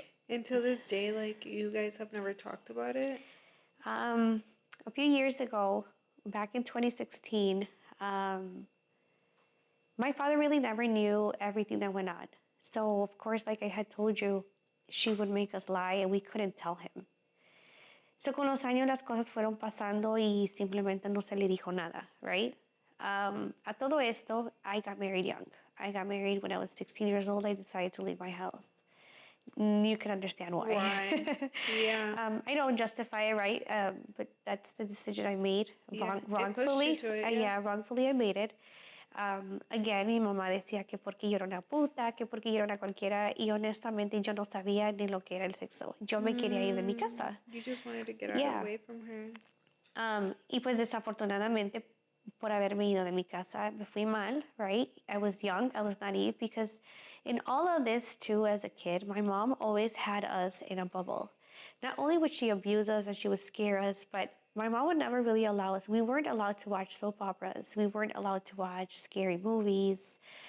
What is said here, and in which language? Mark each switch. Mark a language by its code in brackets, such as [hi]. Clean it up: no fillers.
[en] Until this day, like, you guys have never talked about it? A few years ago, back in 2016, my father really never knew everything that went on. So, of course, like I had told you, she would make us lie and we couldn't tell him. [es] So, con los años las cosas fueron pasando y simplemente no se le dijo nada, right? A todo esto, [en] I got married young. I got married when I was 16 years old. I decided to leave my house. You can understand why. Why? Yeah. I don't justify it, right? But that's the decision I made Yeah, it wrongfully. pushed you to it, yeah. Wrongfully I made it. [es] Again, mi mamá decía que porque yo era una puta, que porque yo era una cualquiera, y honestamente yo no sabía ni lo que era el sexo. Yo me quería ir de mi casa. [en] You just wanted to get Yeah. away from her. [es] Y pues desafortunadamente, por haberme ido de mi casa, me fui mal, right? [en] I was young, I was naive, because in all of this too, as a kid, my mom always had us in a bubble. Not only would she abuse us and she would scare us, but my mom would never really allow us. We weren't allowed to watch soap operas. We weren't allowed to watch scary movies.